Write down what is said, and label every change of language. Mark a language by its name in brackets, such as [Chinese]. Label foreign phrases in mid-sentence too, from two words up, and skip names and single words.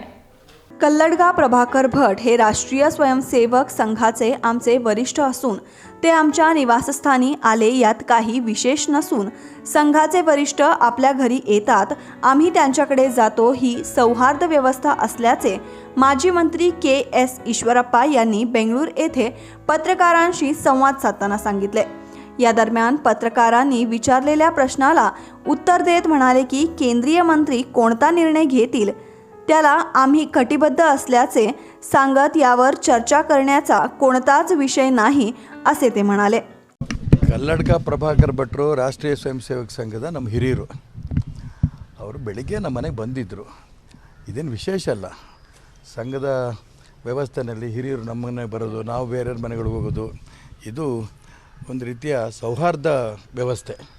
[Marathi] कल्लडगा प्रभाकर भट हे राष्ट्रीय स्वयंसेवक संघाचे आमचे वरिष्ठ असून ते आमच्या निवासस्थानी आले यात काही विशेष नसून संघाचे वरिष्ठ आपल्या घरी येतात, आम्ही त्यांच्याकडे जातो, ही सौहार्द व्यवस्था असल्याचे माजी मंत्री KS ईश्वरप्पा यांनी बेंगळूर येथे पत्रकारांशी संवाद साधताना सांगितले। या दरम्यान पत्रकारांनी विचारलेल्या प्रश्नाला उत्तर देत म्हणाले की केंद्रीय मंत्री कोणता निर्णय घेतील त्याला आम्ही कटिबद्ध असल्याचे सांगत यावर चर्चा करण्याचा कोणताच विषय नाही असे ते म्हणाले। [Kannada] ಕಲ್ಲಡ್ಕ ಪ್ರಭಾಕರ್ ಭಟ್ರು ರಾಷ್ಟ್ರೀಯ ಸ್ವಯಂ ಸೇವಕ ಸಂಘದ ನಮ್ಮ ಹಿರಿಯರು, ಅವರು ಬೆಳಿಗ್ಗೆ ನಮ್ಮ ಮನೆಗೆ ಬಂದಿದ್ದರು। ಇದೇನು ವಿಶೇಷ ಅಲ್ಲ, ಸಂಘದ ವ್ಯವಸ್ಥೆಯಲ್ಲಿ ಹಿರಿಯರು ನಮ್ಮ ಮನೆಗೆ ಬರೋದು, ನಾವು ಬೇರೆಯವ್ರ ಮನೆಗಳಿಗೆ ಹೋಗೋದು, ಇದು ಒಂದು ರೀತಿಯ ಸೌಹಾರ್ದ ವ್ಯವಸ್ಥೆ।